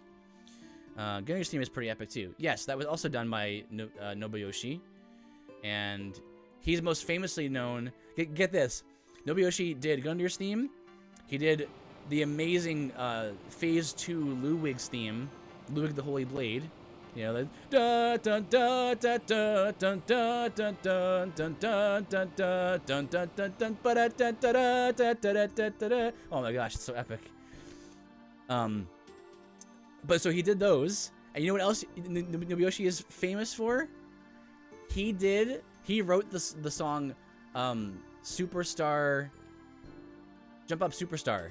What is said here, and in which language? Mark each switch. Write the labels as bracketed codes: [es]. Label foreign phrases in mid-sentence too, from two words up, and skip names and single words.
[en] Gunner's theme is pretty epic too. Yes, that was also done by Nobuyoshi. And he's most famously known... Get this. Nobuyoshi did Gunner's theme. He did the amazing Phase 2 Ludwig's theme. Ludwig the Holy Blade. You know, the da dun da da da dun da dun dun dun dun dun dun dun dun dun dun ba da da da da da da da da. Oh my gosh, it's so epic. But so he did those, and you know what else Nobuyoshi is famous for? He wrote the song Superstar, Jump Up Superstar.